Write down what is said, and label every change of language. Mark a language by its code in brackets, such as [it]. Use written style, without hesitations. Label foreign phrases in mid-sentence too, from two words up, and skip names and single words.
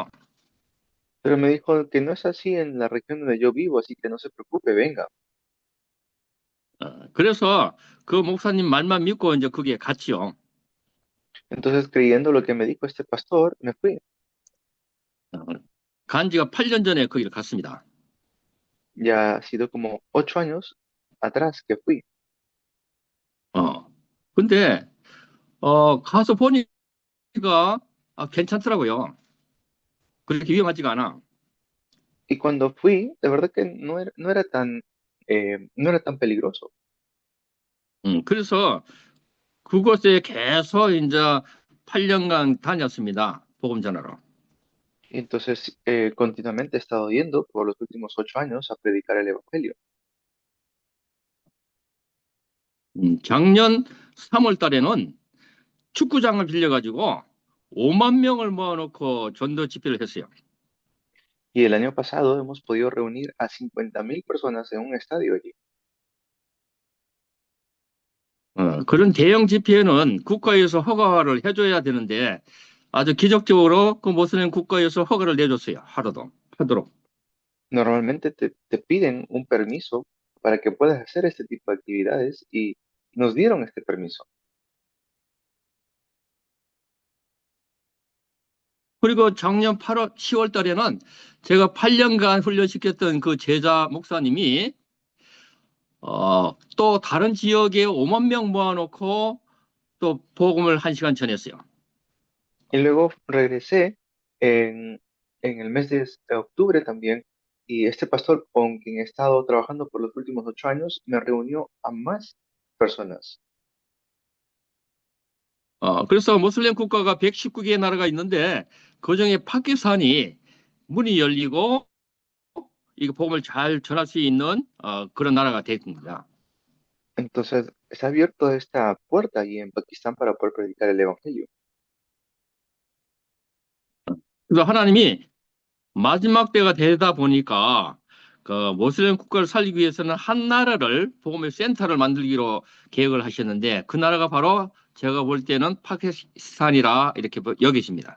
[es] Pero me dijo que no es así en la región donde yo vivo, así que no se preocupe, venga. [ko] 그래서 그 목사님 말만 믿고 이제 그게 갔지요. [es] Entonces, creyendo lo que me dijo este pastor, me fui. [ko] 어, 간 지가 8년 전에 거기를 갔습니다. [es] Ya ha sido como 8 años atrás que fui. [ko] 근데 가서 보니까 괜찮더라고요. 그렇게 위험하지가 않아. [es] Y cuando fui, de verdad que no era tan peligroso. [ko] 그래서 그곳에 계속 이제 8년간 다녔습니다. 복음 전하러. [es] Y entonces, continuamente he estado yendo por los últimos 8 años a predicar el evangelio. [ko] 작년 3월 달에는 축구장을 빌려가지고 5만 명을 모아놓고 전도 집회를 했어요. [es] Y el año pasado hemos podido reunir a 50.000 personas en un estadio allí. [ko] 그런 대형 집회는 국가에서 허가를 해줘야 되는데 아주 기적적으로 그 모슬렘 국가에서 허가를 내줬어요. 하도록. [es] Normalmente te piden un permiso para que puedas hacer este tipo de actividades y nos dieron este permiso. [ko] 그리고 작년 10월 달에는 제가 8년간 훈련시켰던 그 제자 목사님이 또 다른 지역에 5만 명 모아놓고 또 복음을 1시간 전했어요. [es] Y luego regresé en el mes de octubre también y este pastor con quien he estado trabajando por los últimos 8 años me reunió a más personas. [ko] 그래서 모슬렘 국가가 119개의 나라가 있는데 그중에 파키스탄이 문이 열리고 이 복음을 잘 전할 수 있는 그런 나라가 됐습니다. [es] Entonces, se ha abierto esta puerta allí en Pakistán para poder predicar el evangelio. [ko] 그래서 하나님이 마지막 때가 되다 보니까 그 모슬렘 국가를 살리기 위해서는 한 나라를 복음의 센터를 만들기로 계획을 하셨는데 그 나라가 바로 제가 볼 때는 파키스탄이라 이렇게 여기십니다.